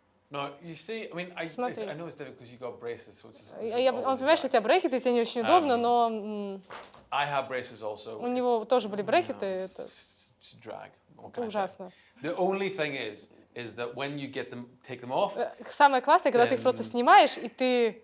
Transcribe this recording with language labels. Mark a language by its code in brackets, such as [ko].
[en] No, you see, I mean, I know it's difficult because you got braces, so it's [ru] Он понимает, что у тебя брекеты, и тебе не очень удобно, но [en] I have braces also. [ru] у него тоже были брекеты, это [en] It's drag. [ru] это ужасно. [en] The only thing is that when you take them off, [ru] Самое классное, когда ты их просто снимаешь, и ты